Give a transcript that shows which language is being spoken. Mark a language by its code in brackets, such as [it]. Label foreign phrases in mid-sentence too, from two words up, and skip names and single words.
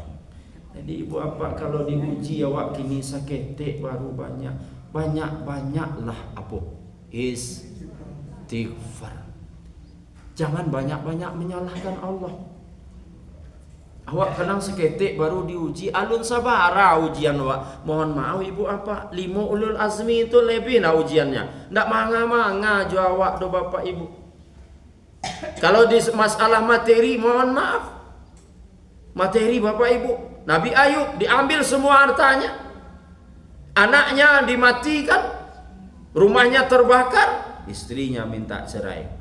[min] Jadi ibu apa kalau diuji awak kini saketek baru banyaklah apa? [id] Istighfar. Jangan banyak-banyak menyalahkan Allah. [min] Awak kadang seketik baru diuji, alun sabara ujian awak. [id] Mohon maaf ibu apa? 5 ulul azmi itu lebih lah ujiannya. [min] Ndak manga-manga jo awak do Bapak Ibu. [id] Kalau di masalah materi, mohon maaf. Materi Bapak Ibu, Nabi Ayub diambil semua hartanya. Anaknya dimatikan. Rumahnya terbakar, istrinya minta cerai.